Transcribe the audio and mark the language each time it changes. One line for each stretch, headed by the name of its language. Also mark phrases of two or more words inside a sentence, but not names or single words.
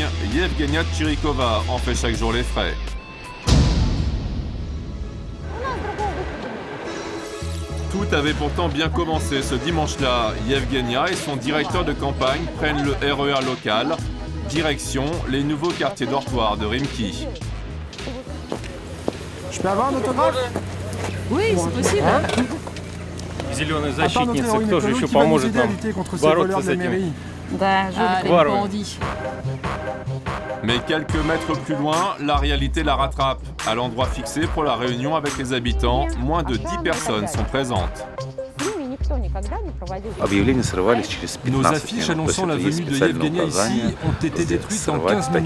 French: Yevgenia Chirikova en fait chaque jour les frais. Tout avait pourtant bien commencé ce dimanche-là. Yevgenia et son directeur de campagne prennent le RER local. Direction les nouveaux quartiers dortoirs de Rimki. Je peux avoir un autographe? Oui, c'est possible.
Russian: Зеленые защитницы, кто же еще поможет нам бороться с этим?
French: Les bandits. Mais quelques mètres plus loin, la réalité la rattrape. À l'endroit fixé pour la réunion avec les habitants, moins de 10 personnes sont présentes. Nos affiches annonçant la venue de Yevgenia ici ont été détruites en 15 minutes.